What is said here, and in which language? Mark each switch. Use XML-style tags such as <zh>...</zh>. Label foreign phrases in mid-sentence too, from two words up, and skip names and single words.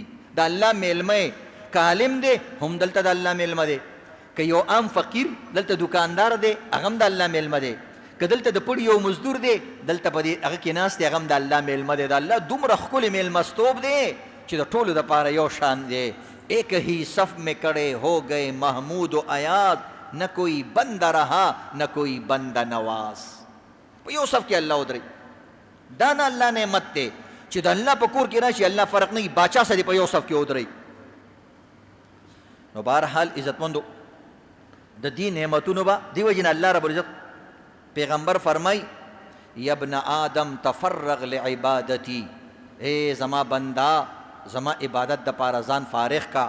<ps>د الله میلمه که عالم دی هم دلته د الله میلمه دی، که یو عام فقیر دلته دکاندار دی هغه هم د الله میلمه دی، که دلته د پړي یو مزدور دی دلته په دې هغه کې ناست دی هغه هم د الله میلمه دی. د الله دومره ښکلی میلمستوب دی چې د ټولو دپاره یو شان دی.</ps> <ur>ایک ہی صف میں کڑے ہو گئے محمود و ایاز، نہ کوئی بندہ رہا نہ کوئی بندہ نواز.</ur> <ps>په یو صف کې الله ودرئ. دا نه الله نعمت دی چې د الله په کور کې راشي الله فرق نه وي باچا سره په یو صف کې ودرئ. نو بهرحال عزتمندو د دې نعمتونو به دې وجې نه</ps> <ar>الله رب العزت</ar> <ps>پیغمبر فرمای</ps> <ar>یا ابن آدم تفرغ لعبادتی،</ar> <ps>اے زما بندا زما عبادت د پاره ځان فارغ کا.</ps>